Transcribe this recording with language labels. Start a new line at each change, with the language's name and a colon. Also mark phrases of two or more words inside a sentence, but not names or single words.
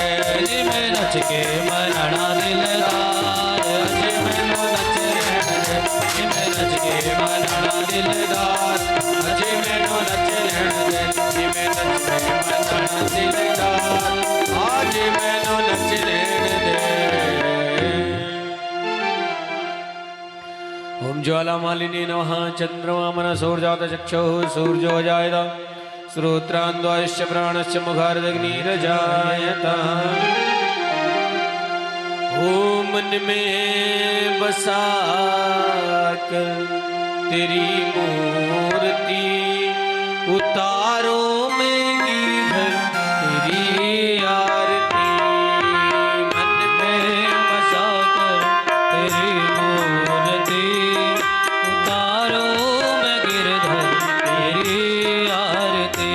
Punjabi: ਮੈਂ ਨੱਚ ਕੇ ਮਨਾਉਣਾ ਦਿਲ ਦਾ, ਅੱਜ ਮੈਨੂੰ ਨੱਚ ਲੈਣ ਦੇ, ਮੈਂ ਨੱਚ ਕੇ ਮਨਾਉਣਾ ਦਿਲ ਦਾ, ਅੱਜ ਮੈਨੂੰ ਨੱਚ ਲੈਣ ਦੇ। ਮੈਂ ਨੱਚ ਕੇ ਮਨੜਾ ਦਿਲਦਾਰ ਅੱਜ ਮੈਨੂੰ ਨੱਚ ਲੈਣ ਦੇ।
Sanskrit: ओम ज्वालामालिनी नमः। चंद्रमा मनसोर्जात चक्षुः सूर्यो जायत श्रोत्रान्वायुश्च प्राणश्च मुखार्दग्निरजायत।
Hindi: ओम मन में बसा कर तेरी मूर्ति उतारो में गिरधर तेरी आरती। मन में बसा कर तेरी मूर्ति उतारो मैं गिरधर तेरी आरती।